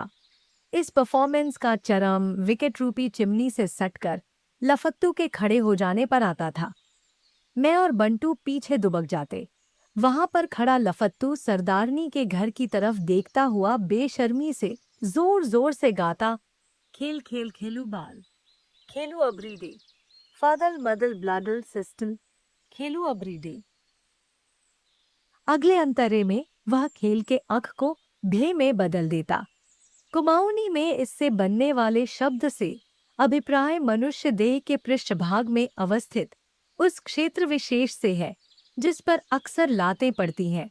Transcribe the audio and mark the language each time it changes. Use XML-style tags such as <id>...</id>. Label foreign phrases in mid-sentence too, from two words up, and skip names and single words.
<hi>इस परफॉर्मेंस का चरम विकेट रूपी चिमनी से सटकर लफत्तू के खड़े हो जाने पर आता था। मैं और बंटू पीछे दुबक जाते। वहां पर खड़ा लफत्तू सरदारनी के घर की तरफ देखता हुआ बेशर्मी से जोर जोर से गाता, खेल खेल खेलू बाल, खेलू अब्रीडे,</hi> <en>fadal madal bladal sistal,</en> <hi>खेलू अब्रीडे। अगले अंतरे में वह खेल के अख को भे में बदल देता। कुमाऊनी में इससे बनने वाले शब्द से अभिप्राय मनुष्य देह के पृष्ठभाग में अवस्थित उस क्षेत्र विशेष से है जिस पर अक्सर लातें पड़ती हैं।</hi>